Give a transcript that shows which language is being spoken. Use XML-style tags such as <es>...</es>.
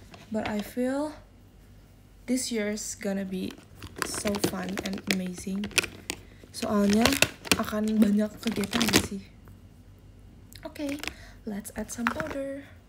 <en>But I feel this year's gonna be so fun and amazing.</en> <id>Soalnya akan banyak kegiatan gak sih?</id> <en>Okay, let's add some powder.</en>